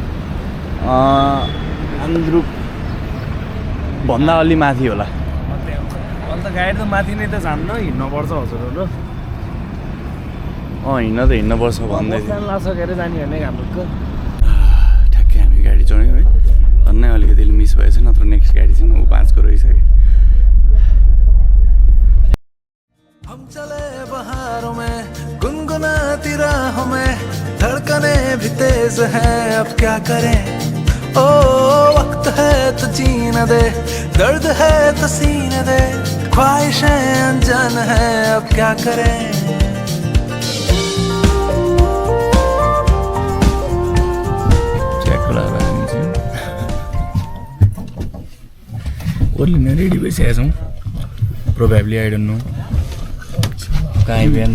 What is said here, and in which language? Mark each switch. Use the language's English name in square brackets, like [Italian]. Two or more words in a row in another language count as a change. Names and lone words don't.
[Nepali] आन्द्रुप भन्दा अलि माथि होला अन्त गाडी त माथि नै त जान्न हिँड्नुपर्छ हजुरहरू हिँड्न त हिँड्नुपर्छ भन्दै थियो लासकेर जाने भने हाम्रो ठ्याक्कै हामी गाडी चढ्यौँ है झन्नै अलिकति मिस भएछ नत्र नेक्स्ट गाडी चाहिँ 5 को रहिसक्यो [Hindi] हम चले बहारों में गुनगुनाती राहों में धड़कने भी तेज है अब क्या करें ओ वक्त है तो जीने दे दर्द है तो सीने दे ख्वाहिशें अनजान है अब क्या करें [Nepali] ओर्लिन रेडी भइसकेका छौँ [English] probably I don't know [Nepali] कहीँ बिहान